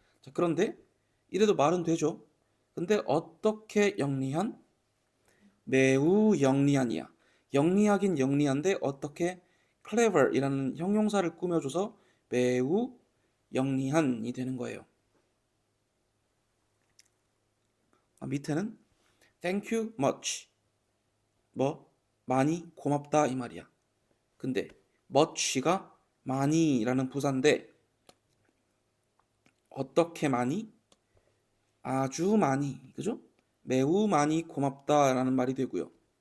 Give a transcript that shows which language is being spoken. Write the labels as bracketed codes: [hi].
[ko] 자, 그런데 이래도 말은 되죠. 근데 어떻게 영리한? 매우 영리한이야. 영리하긴 영리한데 어떻게 clever이라는 형용사를 꾸며줘서 매우 영리한이 되는 거예요. 밑에는 [en] thank you much. [ko] 뭐 많이 고맙다 이 말이야. 근데 much가 많이라는 부사인데 어떻게 많이? 아주 많이. 그죠? 매우 많이 고맙다라는 말이 되고요.